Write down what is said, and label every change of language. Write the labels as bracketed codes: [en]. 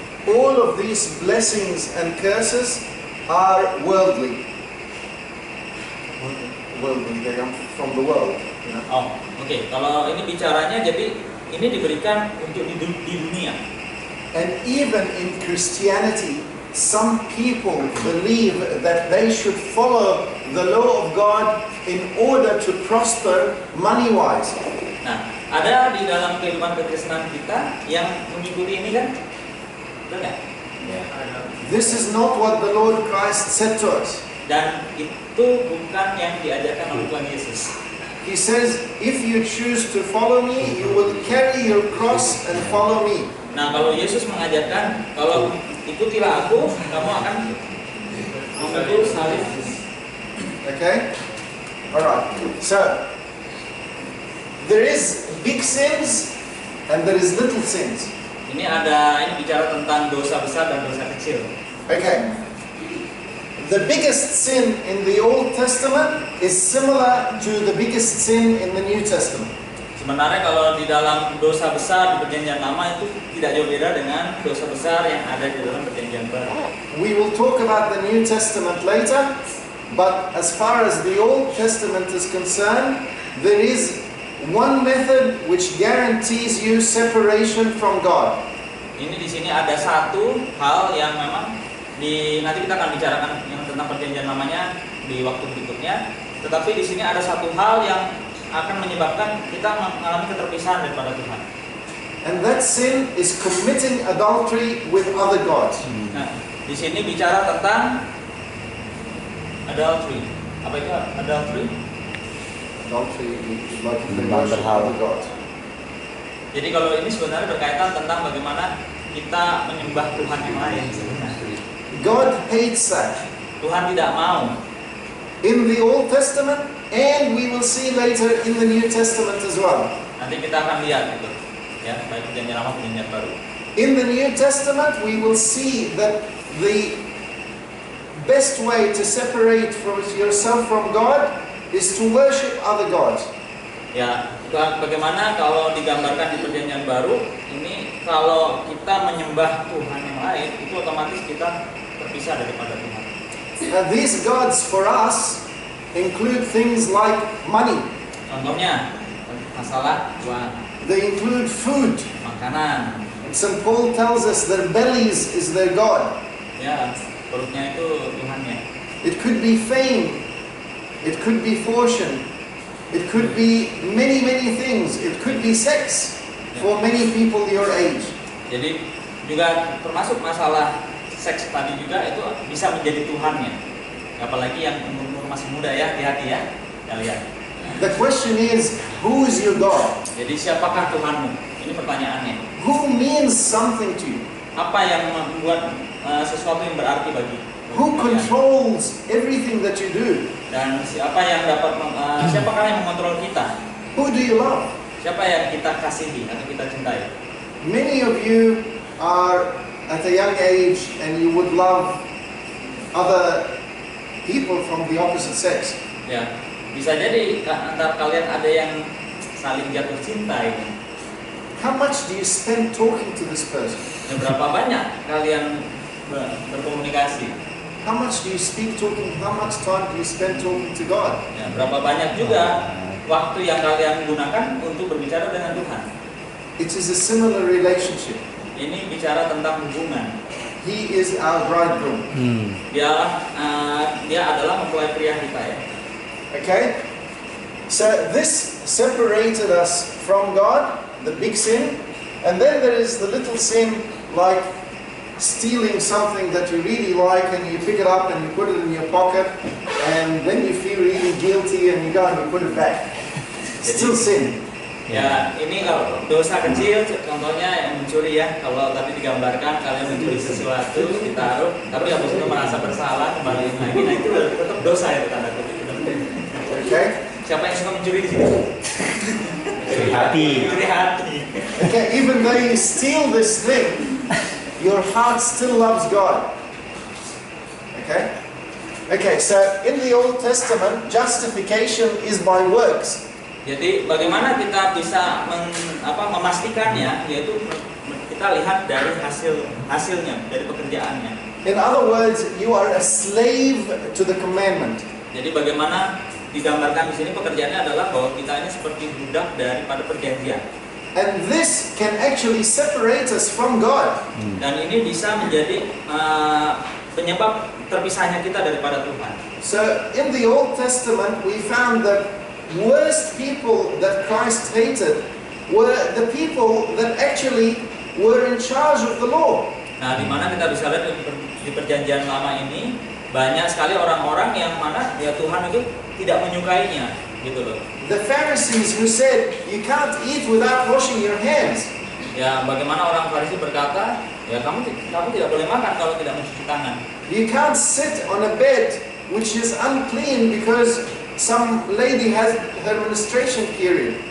[en] All of these blessings and curses are worldly. Worldly, they come from the world. You know? [id] Oh, oke. Kalau ini bicaranya, jadi ini diberikan untuk di dunia. [en] And even in Christianity, some people believe that they should follow the law of God in order to prosper money-wise. [id] Nah, ada di dalam kehidupan kekristenan kita yang mengikuti ini kan? Betul nggak? [en] This is not what the Lord Christ said to us. [id] Dan itu bukan yang diajarkan oleh Tuhan Yesus. [en] He says, if you choose to follow me, you will carry your cross and follow me. [id] Nah, kalau Yesus mengajarkan, kalau ikutilah aku, kamu akan memikul salib. [en] Okay? Alright. So, there is big sins and there is little sins. [id] Ini bicara tentang dosa besar dan dosa kecil. [en] Okay. The biggest sin in the Old Testament is similar to the biggest sin in the New Testament. [id] Sebenarnya kalau di dalam dosa besar di perjanjian lama itu tidak jauh beda dengan dosa besar yang ada di dalam perjanjian baru. [en] We will talk about the New Testament later, but as far as the Old Testament is concerned, there is one method which guarantees you separation from God. [id] Ini di sini ada satu hal yang memang nanti kita akan bicarakan yang tentang perjanjian lamanya di waktu berikutnya. Tetapi di sini ada satu hal yang akan menyebabkan kita mengalami keterpisahan daripada Tuhan. [en] And that sin is committing adultery with other gods. [id] Nah, di sini bicara tentang adultery. Apa itu adultery? [en] Adultery is like the worship of other gods. [id] Jadi kalau ini sebenarnya berkaitan tentang bagaimana kita menyembah Tuhan yang lain sebenarnya. [en] God hates that. [id] Tuhan tidak mau. [en] In the Old Testament, and we will see later in the New Testament as well. [id] Nanti kita akan lihat itu, ya, baik perjanjian lama perjanjian baru. [en] In the New Testament, we will see that the best way to separate yourself from God is to worship other gods. [id] Ya, bagaimana kalau digambarkan di perjanjian baru ini, kalau kita menyembah Tuhan yang lain, itu otomatis kita terpisah daripada Tuhan. [en] These gods for us include things like money. [id] Contohnya masalah uang, [en] They include food. [id] makanan. [en] St. Paul tells us their bellies is their God. [id] Ya, perutnya itu Tuhannya. [en] It could be fame. It could be fortune. It could be many, many things. It could be sex for many people your age. [id] Jadi juga termasuk masalah seks tadi juga itu bisa menjadi Tuhannya. Apalagi yang umur masih muda ya, hati-hati ya kalian. [en] The question is, who is your God? [id] Jadi siapakah Tuhanmu? Ini pertanyaannya. [en] Who means something to you? [id] Apa yang membuat sesuatu yang berarti bagi [en] Who [id] kalian? [en] controls everything that you do? [id] Dan siapa yang dapat siapakah yang mengontrol kita? [en] Who do you love? [id] Siapa yang kita kasihi atau kita cintai? [en] Many of you are at a young age and you would love other people from the opposite sex. [id] Ya, bisa jadi antara kalian ada yang saling jatuh cinta ini. [en] How much do you spend talking to this person? [id] Dan berapa banyak kalian berkomunikasi? [en] How much do you speak talking? How much time do you spend talking to God? [id] Ya, berapa banyak juga waktu yang kalian gunakan untuk berbicara dengan Tuhan? [en] It is a similar relationship. [id] Ini bicara tentang hubungan. [en] He is our bridegroom. [id] Dia adalah mempelai pria kita ya. [en] Okay? So this separated us from God, the big sin, and then there is the little sin like stealing something that you really like and you pick it up and you put it in your pocket and then you feel really guilty and you go and you put it back. Still sin. [id] Ya, ini kalau dosa kecil, contohnya yang mencuri ya. Kalau tadi digambarkan kalian mencuri sesuatu, ditaruh, tapi habis itu merasa bersalah, kembaliin lagi. Nah itu tetap dosa ya, tanda kutip. [en] Okay? [id] Siapa yang suka mencuri di sini? Mencuri hati. Mencuri hati. [en] Okay, even though you steal this thing, your heart still loves God. Okay? Okay, so in the Old Testament, justification is by works. [id] Jadi bagaimana kita bisa memastikannya, yaitu kita lihat dari hasilnya, dari pekerjaannya. [en] In other words, you are a slave to the commandment. [id] Jadi bagaimana digambarkan di sini pekerjaannya adalah bahwa kita ini seperti budak daripada perjanjian. [en] And this can actually separate us from God. [id] Dan ini bisa menjadi penyebab terpisahnya kita daripada Tuhan. [en] So in the Old Testament, we found that worst people that Christ hated were the people that actually were in charge of the law. [id] Nah, di mana kita bisa lihat di perjanjian lama ini banyak sekali orang-orang yang mana ya Tuhan itu tidak menyukainya, gitu loh. [en] The Pharisees who said, you can't eat without washing your hands. [id] Ya, bagaimana orang Farisi berkata, ya kamu tidak boleh makan kalau tidak mencuci tangan. [en] You can't sit on a bed which is unclean because some lady has her menstruation period.